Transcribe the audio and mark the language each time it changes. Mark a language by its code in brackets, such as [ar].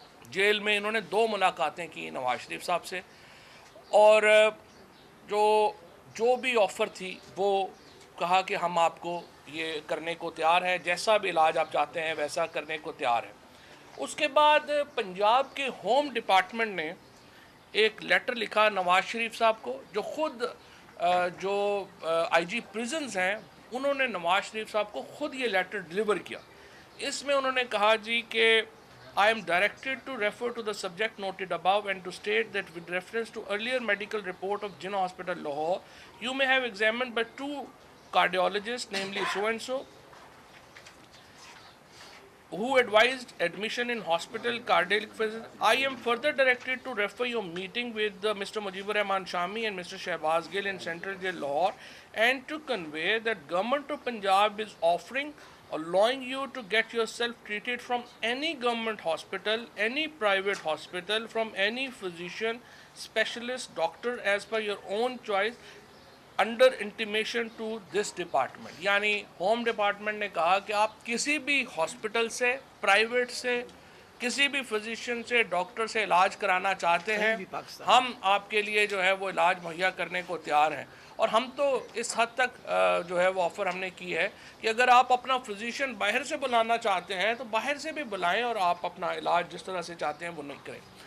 [ur] Jail میں انہوں نے 2 ملاقاتیں کی نواز شریف صاحب سے، اور جو بھی آفر تھی وہ کہا کہ ہم آپ کو یہ کرنے کو تیار ہے، جیسا بھی علاج آپ چاہتے ہیں ویسا کرنے کو تیار ہے. اس کے بعد پنجاب کے ہوم ڈپارٹمنٹ نے ایک لیٹر لکھا نواز شریف صاحب کو، جو خود جو آئی جی پریزنز ہیں انہوں نے نواز شریف صاحب کو خود یہ لیٹر ڈلیور کیا. اس میں انہوں نے کہا جی کہ [en] I am directed to refer to the subject noted above and to state that with reference to earlier medical report of Jinnah Hospital Lahore, you may have examined by 2 cardiologists, namely so-and-so, who advised admission in hospital cardiac physician. I am further directed to refer your meeting with Mr. Mujibur Rahman Shami and Mr. Shehbaz Gill in Central Jail Lahore, and to convey that Government of Punjab is offering allowing you to get yourself treated from any government hospital, any private hospital, from any physician, specialist, doctor as per your own choice, under intimation to this department. [ur] یعنی home department نے کہا کہ آپ کسی بھی hospital سے، private سے، کسی بھی فزیشین سے، ڈاکٹر سے علاج کرانا چاہتے ہیں، ہم آپ کے لیے جو ہے وہ علاج مہیا کرنے کو تیار ہیں. اور ہم تو اس حد تک جو ہے وہ آفر ہم نے کی ہے کہ اگر آپ اپنا فزیشین باہر سے بلانا چاہتے ہیں تو باہر سے بھی بلائیں اور آپ اپنا علاج جس طرح سے چاہتے ہیں وہ نہیں کریں.